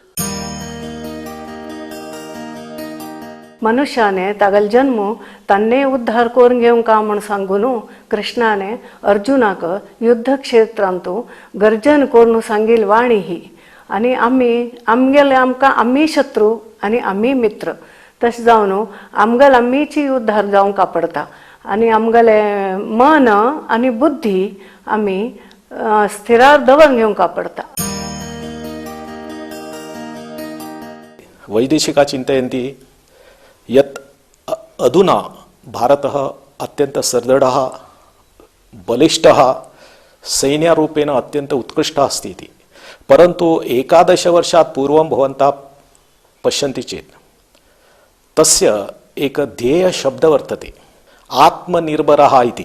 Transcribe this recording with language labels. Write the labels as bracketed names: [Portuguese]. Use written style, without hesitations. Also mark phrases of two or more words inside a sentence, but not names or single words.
[Konkani] मनुष्याने तागेल जन्म तान्ने उद्धार करून घेवंका म्हण सांगून कृष्णाने अर्जुनाक युद्ध क्षेत्रांतू गर्जन करून सांगिल वाणी ही. आनी आमगेले आम्ही शत्रू आनी आम्ही मित्र तशें जावन आमगेल आमीची उद्धार जावंक पडटा आनी आमगेले मन आनी बुद्धी आमी स्थिरार दवरून घेवंक पडटा. [Sanskrit] वैदेशिका चिन्तयन्ति यत् अधुना भारतः अत्यन्तः सदृढः बलिष्ठः सैन्यरूपेण अत्यन्तः उत्कृष्टः अस्ति इति. परन्तु 11 वर्षात् पूर्वं भवन्तः पश्यन्ति चेत् तस्य एक ध्येयशब्दः वर्तते आत्मनिर्भरः इति.